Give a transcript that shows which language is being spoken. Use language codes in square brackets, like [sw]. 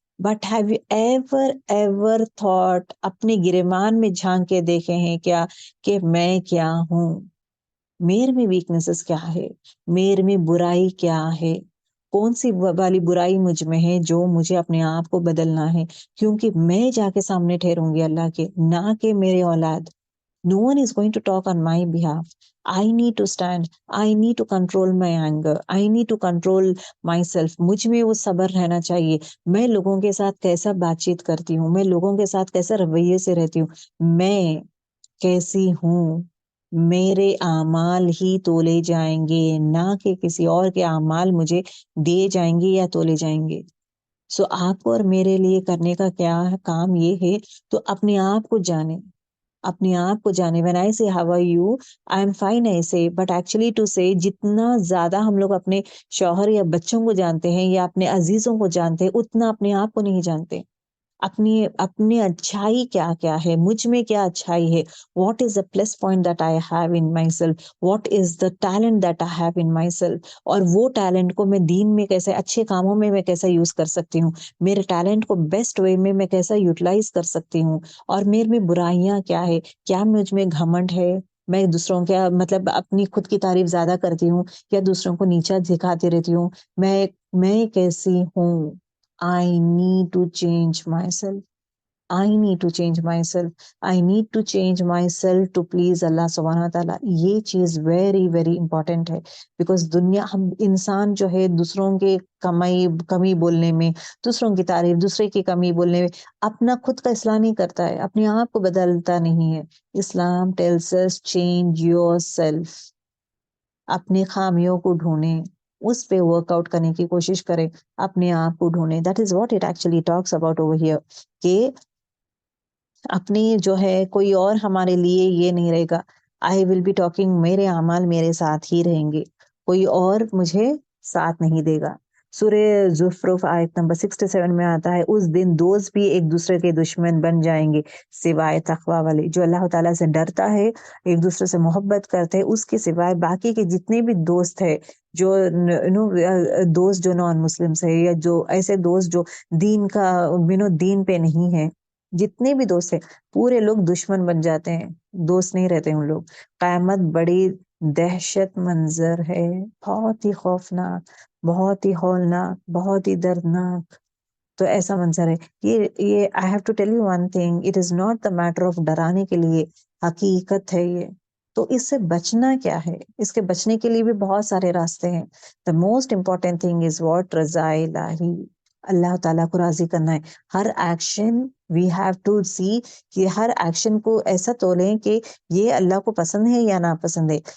[en] but have you ever thought, [ur] اپنے گریبان میں جھانک کے دیکھے ہیں کیا کہ میں کیا ہوں، میرے میں ویکنیسز کیا ہے، میرے میں برائی کیا ہے، کون سی والی برائی مجھ میں ہے جو مجھے اپنے آپ کو بدلنا ہے. کیونکہ میں جا کے سامنے ٹھہروں گی اللہ کے، نہ کہ میرے اولاد. [en] No one is going to talk on my behalf. I need to stand. I need to control my anger. I need to control myself. [ur] مجھ میں وہ صبر رہنا چاہیے. میں لوگوں کے ساتھ کیسا بات چیت کرتی ہوں، میں لوگوں کے ساتھ کیسا رویے سے رہتی ہوں، میں کیسی ہوں. میرے اعمال ہی تولے جائیں گے، نہ کہ کسی اور کے اعمال مجھے دیے جائیں گے یا تولے جائیں گے. سو آپ کو اور میرے لیے کرنے کا کیا کام یہ ہے، تو اپنے آپ کو جانے، اپنے آپ کو جانے. [en] when I say how are you, I am fine I say, but actually to say [ur] جتنا زیادہ ہم لوگ اپنے شوہر یا بچوں کو جانتے ہیں یا اپنے عزیزوں کو جانتے ہیں، اتنا اپنے آپ کو نہیں جانتے. اپنی اچھائی کیا ہے، مجھ میں کیا اچھائی ہے، [en] what is the plus point that I have in myself, what is the talent that I have in myself. [ur] اور وہ ٹیلنٹ کو میں دین میں کیسے، اچھے کاموں میں کیسا یوز کر سکتی ہوں، میرے ٹیلنٹ کو بیسٹ وے میں کیسا یوٹیلائز کر سکتی ہوں. اور میرے میں برائیاں کیا ہے، کیا مجھ میں گھمنڈ ہے، میں دوسروں کے مطلب اپنی خود کی تعریف زیادہ کرتی ہوں، یا دوسروں کو نیچا دکھاتی رہتی ہوں. میں کیسی ہوں. [en] I need to change myself. I need to change myself. I need to change myself to please اللہ سبحانہ تعالیٰ. [ur] یہ چیز [en] very very important [ur] ہے. Because ہم انسان جو ہے دوسروں کے کمی بولنے میں، دوسروں کی تعریف، دوسرے کی کمی بولنے میں اپنا خود کا اصلاح نہیں کرتا ہے، اپنے آپ کو بدلتا نہیں ہے. [en] Islam tells us change yourself. [ur] اپنے خامیوں کو ڈھونڈیں، اس پہ ورک آؤٹ کرنے کی کوشش کریں، اپنے آپ کو ڈھونڈیں. [en] That is what it actually talks about over here. [ur] کہ اپنی جو ہے کوئی اور ہمارے لیے یہ نہیں رہے گا. [en] I will be talking, [ur] میرے اعمال میرے ساتھ ہی رہیں گے، کوئی اور مجھے ساتھ نہیں دے گا. سورہ زخرف آیت نمبر 67 میں آتا ہے، اس دن دوست بھی ایک دوسرے کے دشمن بن جائیں گے سوائے تقوی والے. جو اللہ تعالیٰ سے ڈرتا ہے، ایک دوسرے سے محبت کرتے ہیں، اس کے سوائے باقی کے جتنے بھی دوست ہے، جو دوست جو نان مسلمس ہے، یا جو ایسے دوست جو دین کا دین پہ نہیں ہے، جتنے بھی دوست ہیں پورے لوگ دشمن بن جاتے ہیں، دوست نہیں رہتے ان لوگ. قیامت بڑی دہشت منظر ہے، بہت ہی خوفناک، بہت ہی ہولناک، بہت ہی دردناک. تو ایسا منظر ہے. [en] یہ I have to tell you one thing, it is not the matter of [ur] ڈرانے کے لیے، حقیقت ہے یہ. تو اس سے بچنا کیا ہے؟ اس کے بچنے کے لیے بھی بہت سارے راستے ہیں. [en] The most important thing is what? [ur] رضا الہی، اللہ تعالیٰ کو راضی کرنا ہے. ہر ایکشن [en] we have to see [ur] کہ ہر ایکشن کو ایسا تولیں کہ یہ اللہ کو پسند ہے یا ناپسند ہے.